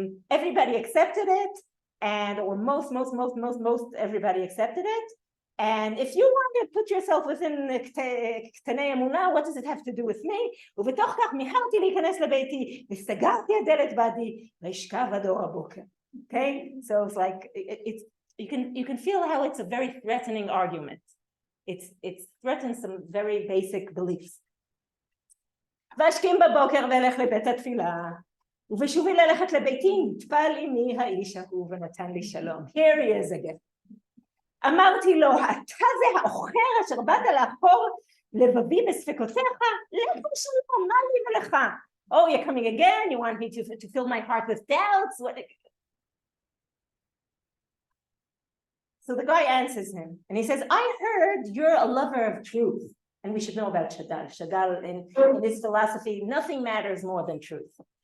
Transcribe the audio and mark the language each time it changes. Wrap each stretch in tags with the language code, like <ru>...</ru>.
<en>Everybody accepted it, or most everybody accepted it. And if you want to put yourself within</en> <he>קטני אמונה,</he> <en>what does it have to do with me?</en> <he>ובתוך כך מיהרתי להיכנס לביתי, וסגרתי הדלת בעדי, וישכב עד אור הבוקר.</he> <en>Okay, so it's like you can feel how it's a very threatening argument. It threatens some very basic beliefs.</en> <he>ואשכים בבוקר ואלך לבית התפילה, ובשובי ללכת לביתי, נטפל עמי האיש ההוא ונתן לי שלום.</he> <en>Here he is again.</en> <he>אמרתי לו, אתה זה האוחר אשר באת לעקור לבבי בספקותיך, לך ושלום, מה לי ולך?</he> <en>Oh, you're coming again? You want me to fill my heart with doubts? What? So the guy answers him, and he says, I heard you're a lover of truth. And we should know about Shadal. Shadal, in his philosophy, nothing matters more than truth.</en>